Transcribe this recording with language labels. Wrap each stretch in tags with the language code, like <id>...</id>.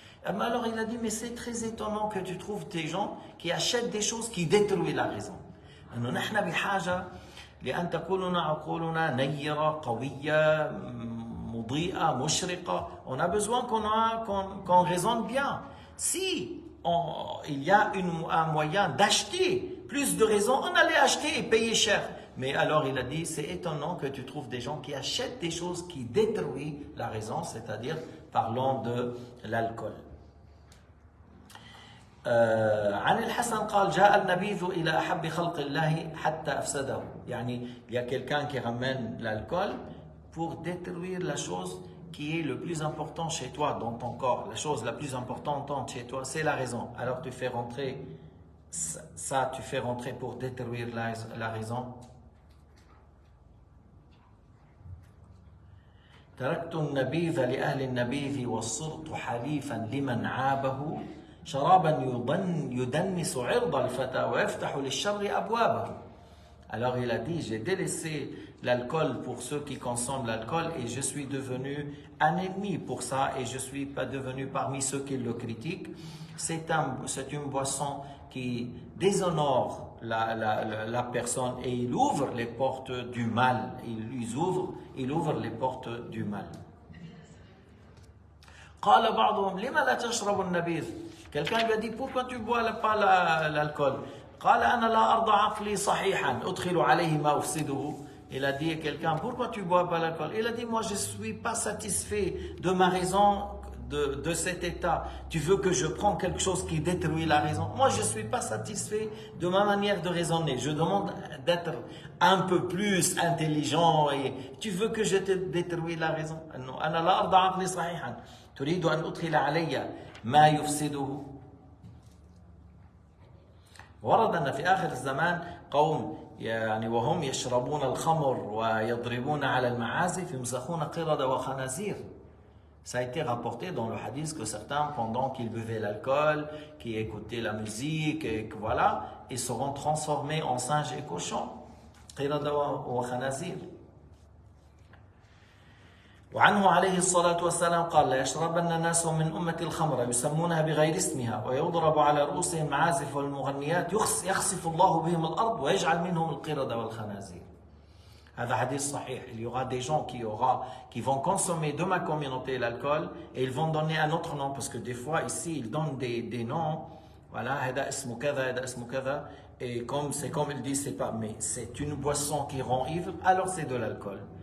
<fr>Alors il a dit: mais c'est très étonnant que tu trouves des gens qui achètent des choses qui détruisent la raison.</fr> <ar>نحن بحاجة لأن تكون عقولنا نيرة قوية مضيئة مشرقة.</ar> <fr>On a besoin qu'on raisonne bien. Si il y a un moyen d'acheter plus de raisons, on allait acheter et payer cher. Mais alors il a dit: c'est étonnant que tu trouves des gens qui achètent des choses qui détruisent la raison, c'est-à-dire parlons de l'alcool.</fr> <ar>عن الحسن قال: جاء النبيذ إلى أحب خلق الله حتى أفسده.</ar> <fr>يعني il y a quelqu'un qui ramène l'alcool pour détruire la chose qui est le plus important chez toi dans ton corps. La chose la plus importante chez toi, c'est la raison. Alors tu fais rentrer ça, tu fais rentrer pour détruire la raison.</fr> <ar>تركت النبيذ لأهل النبيذ والصرت حليفا لمن عابه شرابا يدنس عرض الفتى ويفتح للشر أبوابه.</ar> <fr>Alors il a dit: j'ai délaissé l'alcool pour ceux qui consomment l'alcool et je suis devenu un ennemi pour ça et je ne suis pas devenu parmi ceux qui le critiquent. C'est une boisson qui déshonore la personne et il ouvre les portes du mal. Il ouvre les portes du mal.</fr> <ar>قال بعضهم: لما لا تشرب النبيذ؟</ar> <fr>Quelqu'un lui a dit: pourquoi tu bois pas l'alcool?</fr> <ar>قال: أنا لا أرضى عقلي صحيحا أدخل عليه ما أفسده.</ar> <fr>Il a dit à quelqu'un: pourquoi tu bois pas l'alcool? Il a dit: moi je ne suis pas satisfait de ma raison, de cet état. Tu veux que je prenne quelque chose qui détruit la raison? Moi je ne suis pas satisfait de ma manière de raisonner. Je demande d'être un peu plus intelligent et tu veux que je te détruise la raison?</fr> <ar>أنا لا أرضى عقلي صحيحا تريد أن أدخل علي ما يفسده. ورد أن في آخر الزمان قوم وهم يشربون الخمر ويضربون على المعازف يمسخون قردة وخنازير.</ar> <fr>Ça a été rapporté dans le hadith que certains, pendant qu'ils buvaient l'alcool, qui écoutaient la musique, et que voilà, ils seront transformés en singes et cochons.</fr> <ar>قردة وخنازير. وعنه عليه الصلاة والسلام قال: لا يشربن الناس من أمة الخمر يسمونها بغير اسمها ويضرب على رؤوسهم معازف والمغنيات يخسف الله بهم الأرض ويجعل منهم القردة والخنازير. هذا حديث صحيح.</ar> <fr>Il y aura des gens qui vont consommer de ma communauté l'alcool et ils vont donner un autre nom parce que des fois ici ils donnent des noms. Voilà,</fr> <ar>هذا اسمه كذا, هذا اسمه كذا.</ar> <fr>et c'est comme il dit, c'est pas, mais c'est une boisson qui rend ivre, alors c'est de l'alcool.</fr>